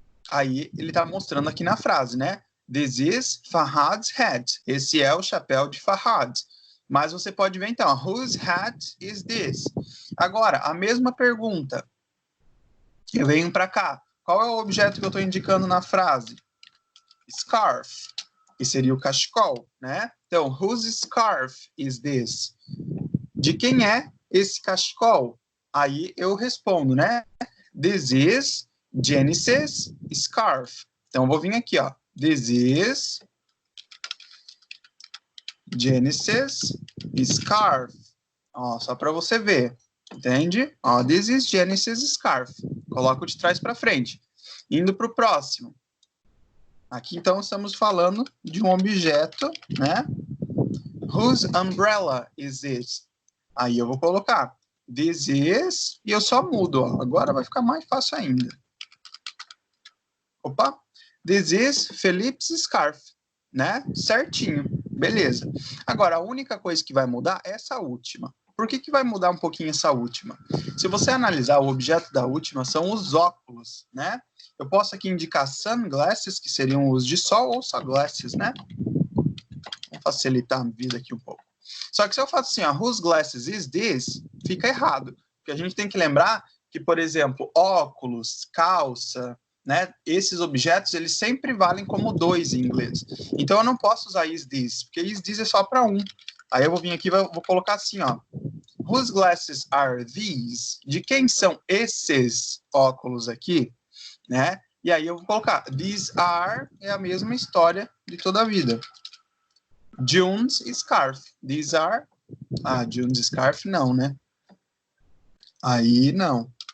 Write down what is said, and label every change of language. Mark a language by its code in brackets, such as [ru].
[pt] Aí ele está mostrando aqui na frase, né? [en] This is Fahad's hat. [pt] Esse é o chapéu de Fahad. Mas você pode ver então, [en] whose hat is this? [pt] Agora, a mesma pergunta. Eu venho para cá. Qual é o objeto que eu estou indicando na frase? Scarf, que seria o cachecol, né? Então, [en] whose scarf is this? [pt] De quem é esse cachecol? Aí eu respondo, né? [en] This is Janice's scarf. [pt] Então, eu vou vir aqui, ó. [en] This is Janice's scarf. [pt] Ó, só para você ver. Entende? Ó, [en] this is Janice's scarf. [pt] Coloco de trás para frente. Indo para o próximo. Aqui, então, estamos falando de um objeto, né? [en] Whose umbrella is it? [pt] Aí eu vou colocar this is, e eu só mudo, ó. Agora vai ficar mais fácil ainda. Opa! [en] This is Felipe's scarf, né? [pt] Certinho, beleza. Agora, a única coisa que vai mudar é essa última. Por que que vai mudar um pouquinho essa última? Se você analisar o objeto da última, são os óculos, né? Eu posso aqui indicar sunglasses, que seriam os de sol, ou sunglasses, né? Vou facilitar a vida aqui um pouco. Só que se eu faço assim, ó, [en] whose glasses is this? [pt] Fica errado. Porque a gente tem que lembrar que, por exemplo, óculos, calça, né? Esses objetos, eles sempre valem como dois em inglês. Então, eu não posso usar is this, porque is this é só para um. Aí eu vou vir aqui e vou colocar assim, ó. [en] Whose glasses are these? [pt] De quem são esses óculos aqui? Né? E aí eu vou colocar these are, é a mesma história de toda a vida. [en] June's scarf. These are... [pt] Ah, June's scarf não, né? Aí não.